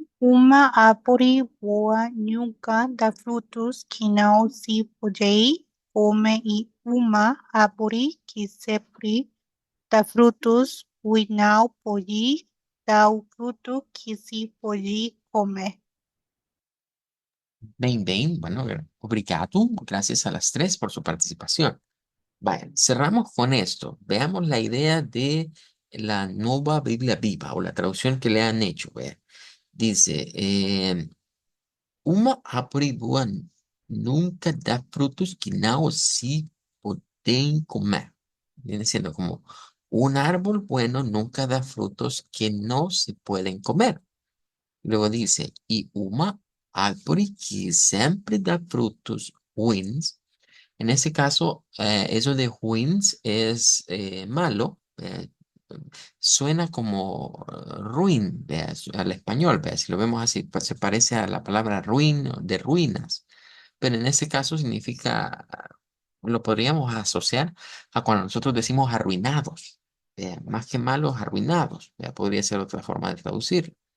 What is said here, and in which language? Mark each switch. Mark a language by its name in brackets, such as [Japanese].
[Portuguese] Uma árvore boa nunca dá frutos que não se pode comer, e uma árvore que sempre dá frutos e não pode dar o fruto que se pode comer. Bem, bem. [Spanish] Bueno, [Portuguese] obrigado. [Spanish] Gracias a las tres por su participación. Vaya, cerramos con esto. Veamos la idea de la Nueva Biblia Viva o la traducción que le han hecho. Vea. Dice, [Portuguese] uma árvore boa nunca dá frutos que não se [Spanish] pueden [Portuguese] comer. [Spanish] Viene siendo como un árbol bueno nunca da frutos que no se pueden comer. Luego dice, y [Portuguese] uma árvore [Spanish] que siempre da frutos [Portuguese] ruins. [Spanish] En ese caso, eso de ruins es malo. Suena como ruin, vea, al español, vea, si lo vemos así, pues se parece a la palabra ruin o de ruinas, pero en ese caso significa, lo podríamos asociar a cuando nosotros decimos arruinados, vea, más que malos, arruinados, vea, podría ser otra forma de traducir.